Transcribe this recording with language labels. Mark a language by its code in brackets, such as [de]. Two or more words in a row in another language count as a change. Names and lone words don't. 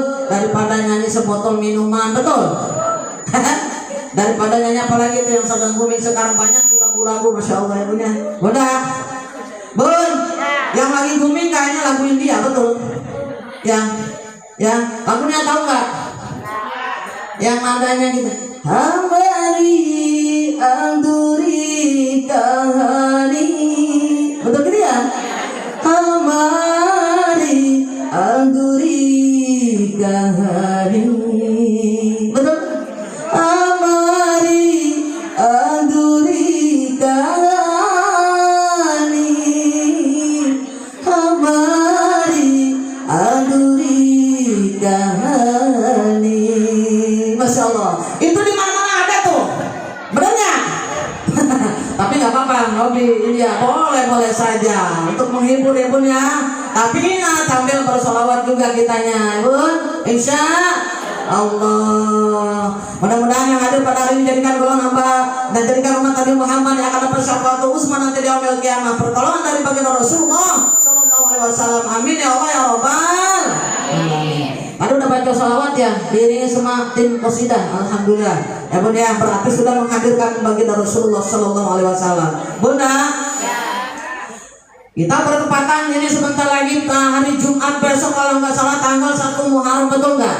[id] Daripada nyanyi sebotol minuman, betul. Daripada nyanyi apalagi itu yang sedang booming sekarang banyak lagu-lagu, [ar] ما شاء الله [id] ya Bun ya. Bunda, Bun, yang lagi booming kayaknya lagu India, betul. Yang lagunya tahu nggak? Yang nadanya gitu. [hi] हमारी अधूरी कहानी. [id] Betul gitu ya? [hi] हमारी अधूरी कहानी. Betul? हमारी अधूरी कहानी. हमारी अधूरी कहानी. [ar] ما شاء الله. [id] Itu di mana-mana ada tuh. Benar nggak? Tapi nggak apa-apa, hobi ini ya boleh saja untuk menghibur ya Bun ya. Tapi ingat sambil bersolawat juga kitanya, Bun. [ar] إن شاء الله. [id] Mudah-mudahan yang hadir pada hari ini jadikan golongan hamba dan jadikan umat Nabi Muhammad yang akan dapat syafaat Utsman nanti di [ar] يوم القيامة. [id] Pertolongan dari baginda Rasulullah [ar] صلى الله عليه وسلم. آمين يا الله يا رب العالمين. [id] Ada udah baca salawat ya, diiringi sama tim qasidah. Alhamdulillah. Ya Bunda ya, berarti sudah menghadirkan baginda Rasulullah [ar] صلى الله عليه وسلم. [id] Bunda, kita bertepatan ini sebentar lagi hari Jumat besok kalau nggak salah tanggal 1 Muharram, betul nggak?